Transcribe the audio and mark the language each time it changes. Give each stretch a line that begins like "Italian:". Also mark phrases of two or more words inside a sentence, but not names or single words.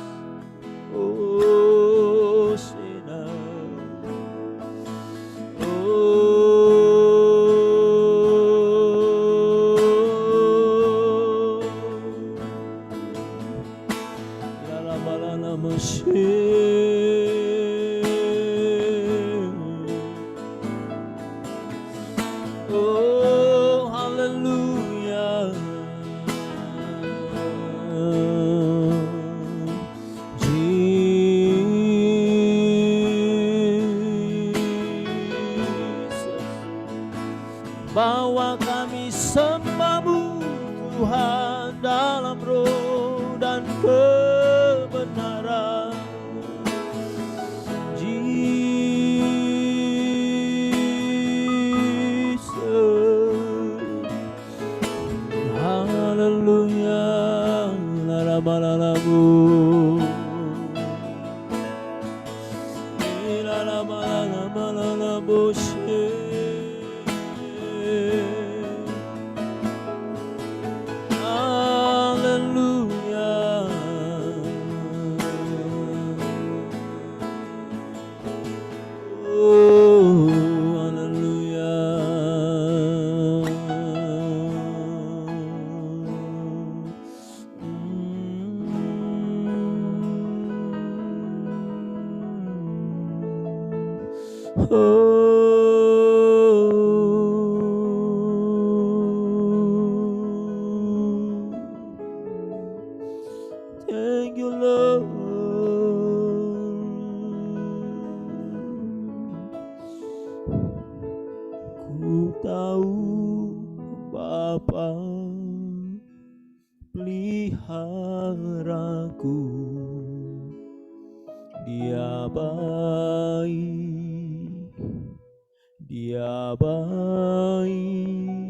English: oh sinner, oh, la la oh, hallelujah. Jesus,
Indonesian: bawa kami sembah-Mu Tuhan dalam roh dan kebenaran. Jesus, hallelujah, la-la-ba-la-la-bu, la-la-ba-la-la-ba-la-la-bu, hallelujah.
English: Oh, thank you, Lord.
Indonesian: Ku tahu Bapa peliharaku, Dia baik, Dia baik.